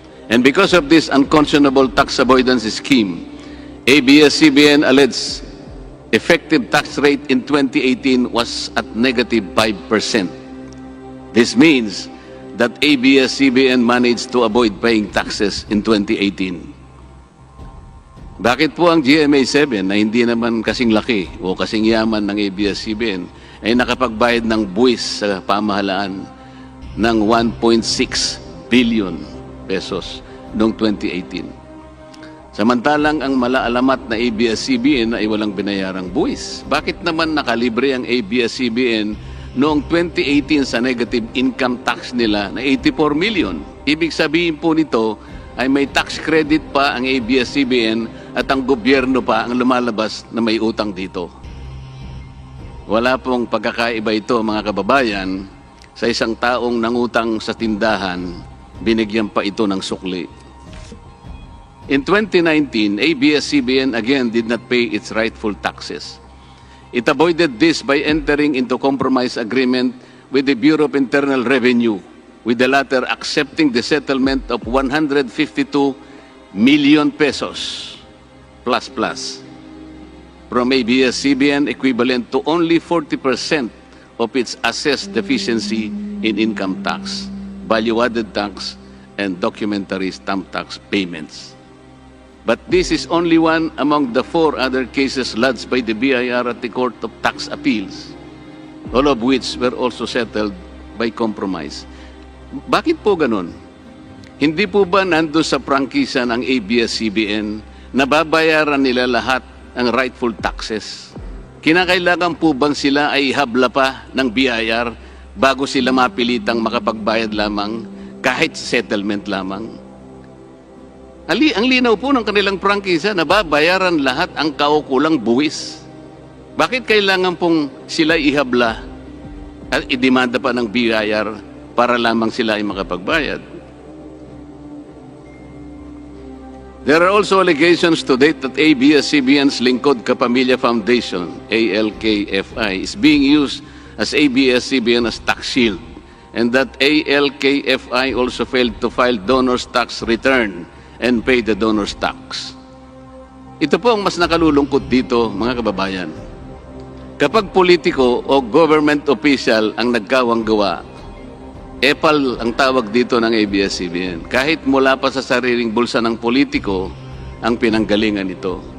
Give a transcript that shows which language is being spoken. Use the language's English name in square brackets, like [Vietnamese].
[English] And because of this unconscionable tax avoidance scheme, ABS-CBN alleged effective tax rate in 2018 was at negative 5%. This means that ABS-CBN managed to avoid paying taxes in 2018. [Filipino] Bakit po ang GMA7 na hindi naman kasing laki o kasing yaman ng ABS-CBN ay nakapagbayad ng buwis sa pamahalaan ng 1.6 billion pesos noong 2018? Samantalang ang malaalamat na ABS-CBN ay walang binayarang buwis. Bakit naman nakalibre ang ABS-CBN noong 2018 sa negative income tax nila na 84 million? Ibig sabihin po nito ay may tax credit pa ang ABS-CBN at ang gobyerno pa ang lumalabas na may utang dito. Wala pong pagkakaiba ito, mga kababayan, sa isang taong nangutang sa tindahan, binigyan pa ito ng sukli. [English] In 2019, ABS-CBN again did not pay its rightful taxes. It avoided this by entering into compromise agreement with the Bureau of Internal Revenue, with the latter accepting the settlement of 152 million pesos plus from ABS-CBN, equivalent to only 40% of its assessed deficiency in income tax, value-added tax, and documentary stamp tax payments. But this is only one among the 4 other cases lodged by the BIR at the Court of Tax Appeals, all of which were also settled by compromise. [Filipino] Bakit po ganun? Hindi po ba nando sa prangkisa ng ABS-CBN na babayaran nila lahat ang rightful taxes? Kinakailangan po bang sila ay habla pa ng BIR bago sila mapilitang makapagbayad lamang kahit settlement lamang? Ang linaw po ng kanilang prangkisa na babayaran lahat ang kaukulang buwis. Bakit kailangan pong sila ihabla at idemanda pa ng BIR para lamang sila ay makapagbayad? [English] There are also allegations to date that ABS-CBN's Lingkod Kapamilya Foundation, ALKFI, is being used as ABS-CBN as tax shield, and that ALKFI also failed to file donor's tax return and pay the donor's tax. [Filipino] Ito po ang mas nakalulungkot dito, mga kababayan. Kapag politiko o government official ang nagkawang gawa, epal ang tawag dito ng ABS-CBN. Kahit mula pa sa sariling bulsa ng politiko ang pinanggalingan ito.